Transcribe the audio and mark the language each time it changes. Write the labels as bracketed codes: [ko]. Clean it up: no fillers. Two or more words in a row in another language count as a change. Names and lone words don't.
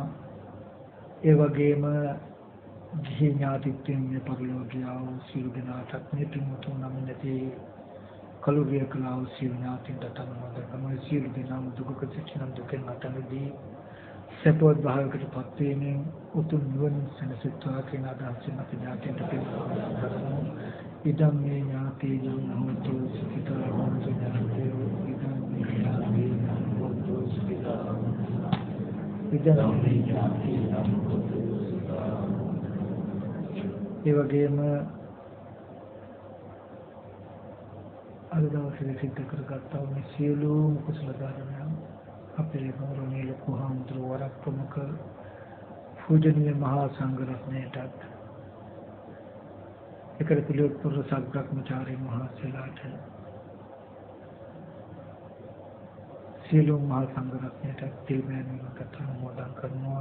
[si] ඒ වගේම ගිහි ඥාතිත්වයෙන් මේ පරිලෝකීය වූ සියලු දෙනාටත් මේ පින්වතුන් නම් නැති කලුරිය කලාව සියලු ඥාතින්ට අනුමෝදන් කරනවා. සියලු දෙනාම දුක සිටින දුකෙන් අතමිදී සපෝත් භාවයකට පත් වීමෙන් උතුම් නිවන සැනසෙත්වා කියන අදහසින් අපි ඥාතින්ට පින්වතුන් කරනවා. [pi] ඉදම් මේ ඥාතියෝ හොතු සුඛිතා හොතු ඥාතියෝ ඉදම් මේ ඥාතියෝ හොතු සුඛිතා ඉදම් මේ ඥාතියෝ හොතු සුඛිතා. [si] ඒ වගේම අද දවසේ සිද්ධ කරගත්තා මේ සියලුම කුසල ධර්මයන් අපේ ගෞරවනීය ලොකු හාමුදුරුවෝ වරක් ප්‍රමුඛ පූජනීය මහා සංඝ රත්නයටත් ඒකට පිළිවෙත් පුර සත්‍බ්‍රහ්මචාරී මහසීලාට සියලුම මහා සංඝ රත්නයටත් තිල්මෑණියන්ට අනුමෝදන් කරනවා.